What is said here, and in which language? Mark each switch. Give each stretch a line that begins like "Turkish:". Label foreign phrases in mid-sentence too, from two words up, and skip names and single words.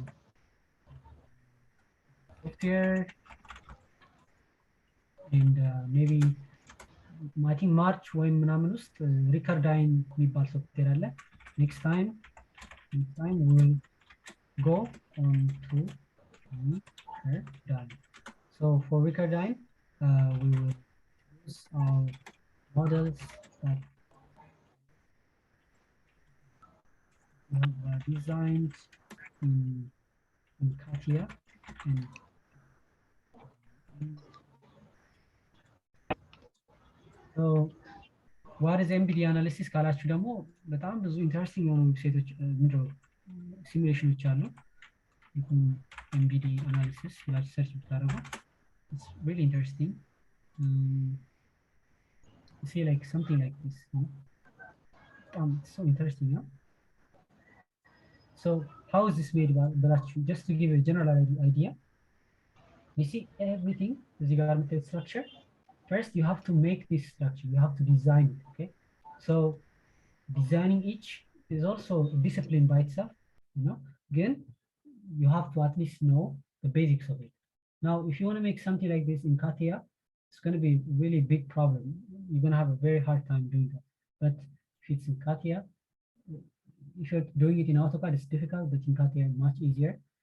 English: software and maybe I think March when
Amharic: ምናምን ውስጥ
English: Recurdyn
Amharic: የሚባል ሶፍትዌር አለ
English: next time we will go on to Recurdyn so for Recurdyn we will use our models that we have designed in CATIA and so what is MBD analysis
Amharic: ካላችሁ ደግሞ በጣም ብዙ ኢንተረስቲንግ የሆኑ ዌብሳይቶች ምንድነው ሲሙሌሽኖች አሉ
English: MBD analysis
Amharic: ብላችሁ ሰርች ብታደርጉ
English: it's really interesting see like something like this so interesting so how is this made ብላችሁ just to give a general idea you see everything
Amharic: እዚህ ጋር የምታዩት
English: structure first you have to make this structure you have to design it okay so designing each is also a discipline by itself again you have to at least know the basics of it now if you want to make something like this in CATIA it's going to be a really big problem you're going to have a very hard time doing that but if it's in CATIA if you're doing it in AutoCAD it's difficult but in CATIA much easier